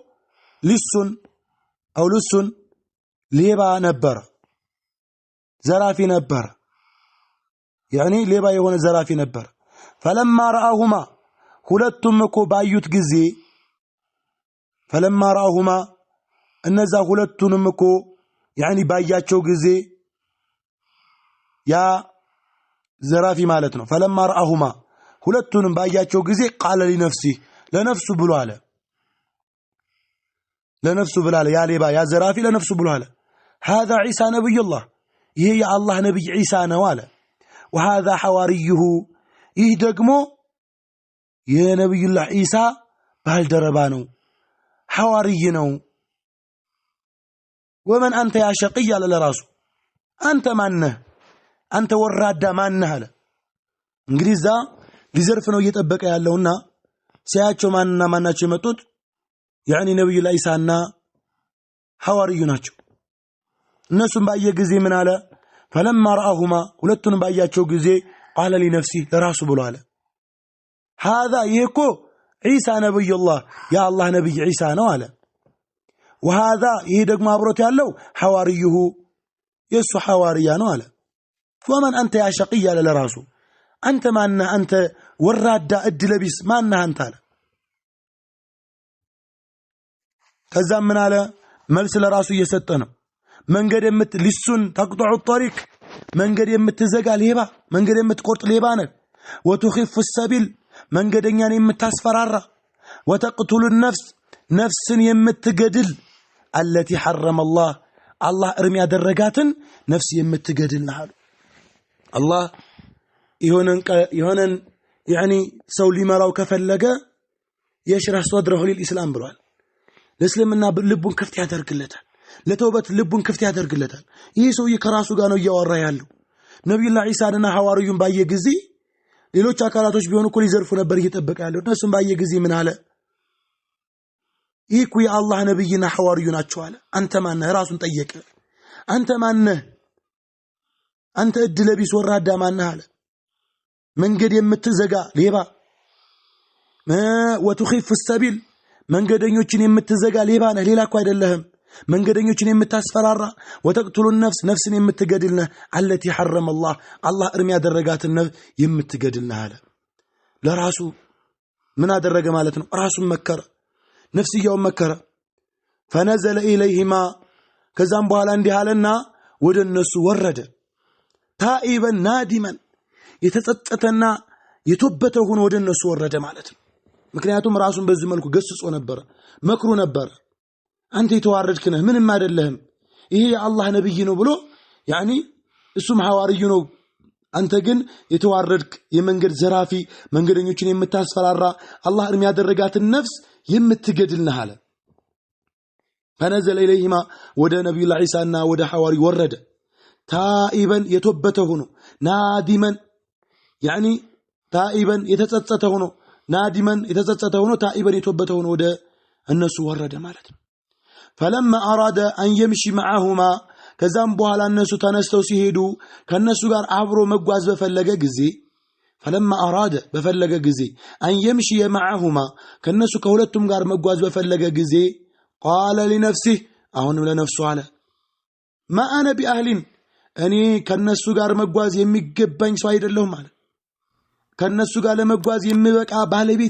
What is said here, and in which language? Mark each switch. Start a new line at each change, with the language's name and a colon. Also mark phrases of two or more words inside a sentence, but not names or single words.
Amharic: ልሱን ሌባ ነበር ዘራፊ ነበር يعني ሌባ የሆነ ዘራፊ ነበር
Arabic: فلما راهما
Amharic: ሁለቱም እኮ ባዩት ጊዜ
Arabic: فلما راهما
Amharic: እነዛ ሁለቱንም እኮ يعني ባያቸው ጊዜ ያ ዘራፊ ማለት ነው
Arabic: فلما راهما
Amharic: ሁለቱንም ባያቸው ጊዜ
Arabic: قال لنفسه
Amharic: ለነፍሱ ብሎ አለ ለነፍሱ ብሎ አለ ያ ሌባ ያ ዘራፊ ለነፍሱ ብሎ አለ
Arabic: هذا عيسى نبي الله
Amharic: ይሄ የአላህ ነብይ ዒሳ ነው አለ
Arabic: وهذا حواريه
Amharic: ይህ ደግሞ የነብዩላህ ዒሳ ባልደረባ ነው ሐዋርይ ነው
Arabic: ومن انت يا شقي على
Amharic: ለራሱ አንተ ማነህ አንተ ወራዳ ማነህ አለ እንግዲህ ዛ ሊዘርፍ ነው እየጠበቀ ያለውና ሲያቸው ማንና ማናቸው የመጡት يعني ነብዩ ኢሳና ሐዋርዩ ናቸው። እነሱም ባየ ጊዜ ምን አለ?
Arabic: فلما رأهما
Amharic: ሁለቱንም ባያቸው ጊዜ
Arabic: قال لنفسه
Amharic: ለራሱ ብሎ አለ هذا ይሄኮ
Arabic: عيسى نبي الله يا الله نبي عيسى
Amharic: ነው አለ وهذا ይሄ ደግሞ አብሮት ያለው ሐዋርዩሁ የሱ ሐዋርያ ነው አለ
Arabic: ومن انت يا شقي
Amharic: አለ ለራሱ አንተ ማነህ አንተ ወራዳ እድለቢስ ማነህ አንተ አለ ከዛም ምን አለ መልስ ለራሱ እየሰጠ ነው መንገድ ሊሱን
Arabic: تقطع الطريق
Amharic: መንገድ የምትዘጋ ሌባ መንገድ የምትቆርጥ ሌባ ነህ
Arabic: وتخف السبيل
Amharic: መንገደኛን የምታስፈራራ
Arabic: وتقتل النفس
Amharic: ነፍስን የምትገድል
Arabic: التي حرم الله الله
Amharic: እርም ያደረጋትን ነፍስ የምትገድል ነህ الله ይሆነን يعني ሰው ሊመራው ከፈለገ
Arabic: يشرح صدره للإسلام
Amharic: ብሏል ለእስልምና ልቡን ክፍት ያደርግለታል ለተውበት ልቡን ክፍት ያደርግለታል ይሄ ሰውዬ ከራሱ ጋር ነው ያወራ ያለው ነብዩላህ ኢሳና ሐዋርዩን ባየ ጊዜ ሌሎች አካላቶች ቢሆኑ እኮ ሊዘርፉ ነበር እየተጠበቀ ያለው እነሱም ባየ ጊዜ ምን አለ ይኩ የአላህ ነብይና ሐዋርዩ ናቸው አለ አንተ ማነህ ራሱን ጠየቀ አንተ ማነህ አንተ እድለቢስ ወራዳ ማነህ አለ መንገድ የምትዘጋ ሌባ
Arabic: وتخف السبيل
Amharic: መንገደኞችን የምትዘጋ ሌባ ነህ ሌላ እኮ አይደለህም መንገደኞችን የምታስፈራራ
Arabic: وتقتل النفس
Amharic: ነፍስን የምትገድል ነህ
Arabic: التي حرم الله الله
Amharic: እርም ያደረጋትን ነፍስ የምትገድል ነህ አለ ለራሱ ምን አደረገ ማለት ነው ራሱን መከረ ነፍስያውን መከረ
Arabic: فنزل إليهما
Amharic: ከዛም በኋላ እንዲህ አለና ወደ እነሱ ወረደ
Arabic: تائبا نادما
Amharic: የተጸጸተና የተወበተ ሆኖ ወደ እነሱ ወረደ ማለት ነው ምክንያቱም ራሱን በዚህ መልኩ ገስጾ ነበር መክሩ ነበር አንተ የተዋረድክ ነህ ምንም አይደለህም ይሄ የአላህ ነብይ ነው ብሎ يعني እሱም ሐዋርዩ ነው አንተ ግን የተዋረድክ የመንገድ ዘራፊ መንገደኞችን የምታስፈራራ አላህ እርም ያደረጋትን ነፍስ የምትገድል ነህ አለ
Arabic: فنزل إليهما
Amharic: ወደ ነብዩላህ ኢሳና ወደ ሐዋርዩ ወረደ ታኢበን የተወበተ ሆኖ
Arabic: نادما يعني تائبا
Amharic: የተጸጸተ ሆኖ ናዲመን የተጸጸተ ሆኖ ታኢበን የተወበተ ሆኖ ወደ እነሱ ወረደ ማለት ነው
Arabic: فلما أراد أن يمشي معهما
Amharic: ከዛም በኋላ እነሱ ተነስተው ሲሄዱ ከነሱ ጋር አብሮ መጓዝ በፈለገ ጊዜ
Arabic: فلما أراد
Amharic: በፈለገ ጊዜ
Arabic: أن يمشي معهما
Amharic: ከነሱ ከሁለቱም ጋር መጓዝ በፈለገ ጊዜ
Arabic: قال لنفسه
Amharic: አሁንም ለነፍሱ አለ
Arabic: ما أنا بأهل
Amharic: እኔ ከነሱ ጋር መጓዝ የሚገባኝ ሰው አይደለሁም ማለት ከነሱ ጋር ለመጓዝ የሚበቃ ባለቤት